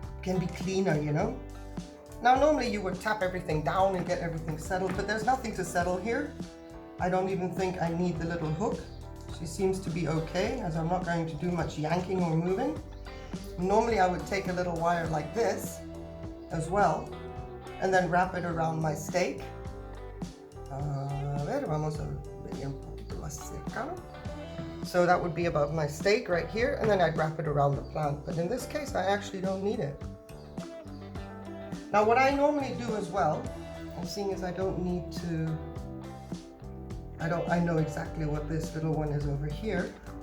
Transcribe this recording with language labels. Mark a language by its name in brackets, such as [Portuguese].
[English] can be cleaner, you know. Now normally you would tap everything down and get everything settled, but there's nothing to settle here. I don't even think I need the little hook. She seems to be okay, as I'm not going to do much yanking or moving. Normally I would take a little wire like this as well, and then wrap it around my stake. [Spanish] A ver, vamos a venir un poquito más cercano. [English] So that would be above my stake right here, and then I'd wrap it around the plant. But in this case, I actually don't need it. Now what I normally do as well, and seeing as I don't need to, I know exactly what this little one is over here.